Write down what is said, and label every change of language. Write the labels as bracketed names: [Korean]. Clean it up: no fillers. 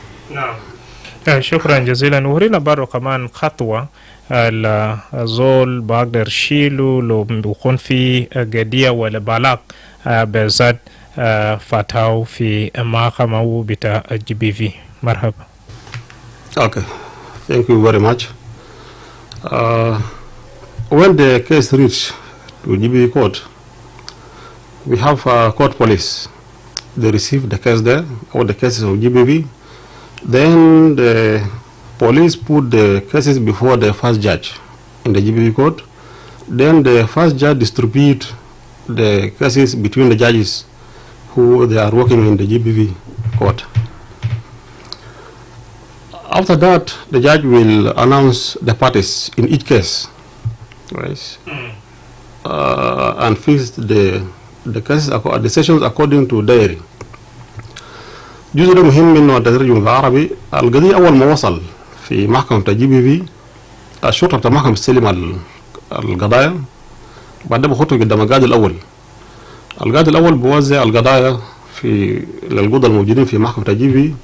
[Arabic] نعم شكرا جزيلا. ورينا برضو كمان خطوة الزول بقدر شيلو لو بيكون في قضية ولا بلاغ بذات فتاو في محكمة بتاع GBV. مرحبا. [English] Okay, thank you very much. When the case reached to GBV court, we have court police. They received the case there, all the cases of GBV. Then the police put the cases before the first judge in the GBV court. Then the first judge distribute the cases between the judges who they are working in the GBV court. After that, the judge will announce the parties in each case, right? And fix the cases, the sessions according to diary. [Arabic] جزء مهم منه الترجمة بالعربي. القضية أول ما وصل في محكمة GBV، الشرطة بتاع المحكمة بتستلم القضايا، بعدين بخطوا قدام القاضي الأول. القاضي الأول بوزع القضايا في للقضاة الموجودين في محكمة GBV.